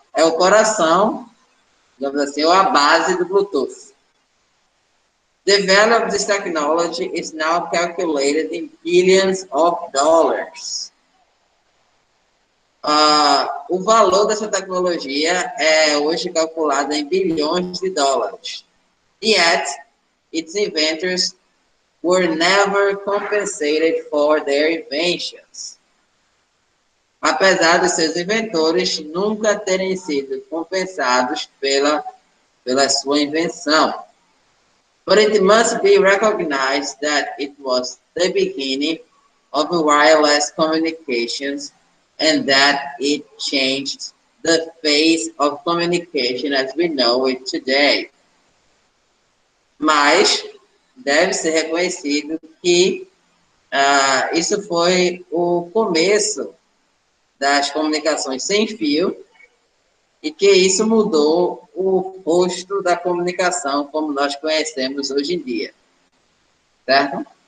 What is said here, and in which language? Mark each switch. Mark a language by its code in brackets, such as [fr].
[pt] É o coração, digamos assim, ou a base do Bluetooth. [en] The value of this technology is now calculated in billions of dollars. [pt] O valor dessa tecnologia é hoje calculado em bilhões de dólares. [en] Yet, its inventors were never compensated for their inventions. [pt] Apesar dos seus inventores nunca terem sido compensados pela sua invenção. [en] But it must be recognized that it was the beginning of wireless communications and that it changed the face of communication as we know it today. [pt] Mas deve ser reconhecido que isso foi o começo das comunicações sem fio e que isso mudou o rosto da comunicação como nós conhecemos hoje em dia. Certo?